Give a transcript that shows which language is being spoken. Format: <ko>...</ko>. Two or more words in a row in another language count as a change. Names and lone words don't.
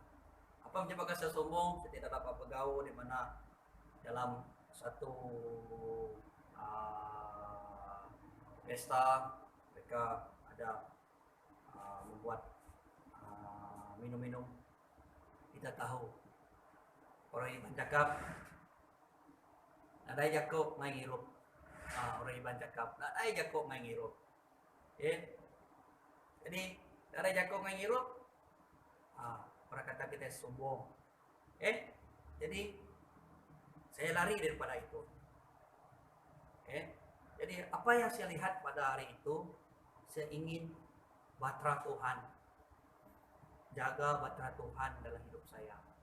<ms>Apa menyebabkan saya sombong? Saya tidak dapat bergaul, di mana dalam satu pesta mereka ada membuat minum-minum. Kita tahu orang Iban cakap</ms> <iba>nadai jakok main ngirup.</iba> <ms>Orang Iban cakap</ms> <iba>nadai jakok main ngirup. Jadi nadai jakok main ngirup,</iba> <ms>orang kata kita sombong. Jadi saya lari daripada itu. Jadi apa yang saya lihat pada hari itu, saya ingin batra Tuhan, jaga batra Tuhan dalam hidup saya.</ms>